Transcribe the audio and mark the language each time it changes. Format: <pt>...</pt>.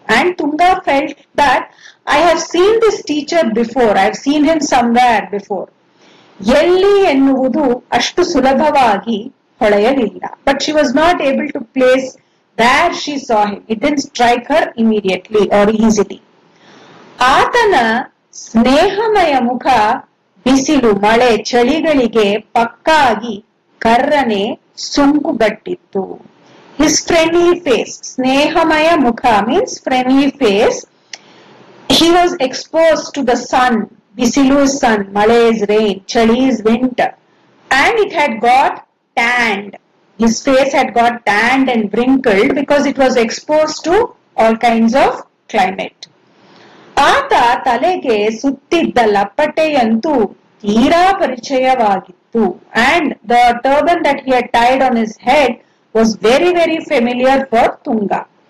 <en>And Tunga felt that I have seen this teacher before, I have seen him somewhere before.</en> <kn>ಎಲ್ಲಿ ಎನ್ನುವುದು ಅಷ್ಟು ಸುಲಭವಾಗಿ ಹೊಳೆಯಲಿಲ್ಲ.</kn> <en>But she was not able to place where she saw him. It didn't strike her immediately or easily.</en> <kn>ಆತನ ಸ್ನೇಹಮಯ ಮುಖ ಬಿಸಿಲು ಮಳೆ ಚಳಿಗಳಿಗೆ ಪಕ್ಕಾಗಿ ಕರ್ರನೆ ಸುಂಕುಗಟ್ಟಿತ್ತು.</kn> <en>His friendly face,</en> <kn>Snehamaya ಮುಖ</kn> <en>means friendly face. He was exposed to the sun. Bisilu is sun, Male is rain, Chali is winter. And it had got tanned. His face had got tanned and wrinkled because it was exposed to all kinds of climate.</en> <kn>ಆತ ತಲೆಗೆ ಸುತ್ತಿದ್ದ ಲಪ್ಪಟೆಯಂತೂ ತೀರಾ ಪರಿಚಯವಾಗಿತ್ತು.</kn> <en>And the turban that he had tied on his head was very, very familiar for Tunga.</en>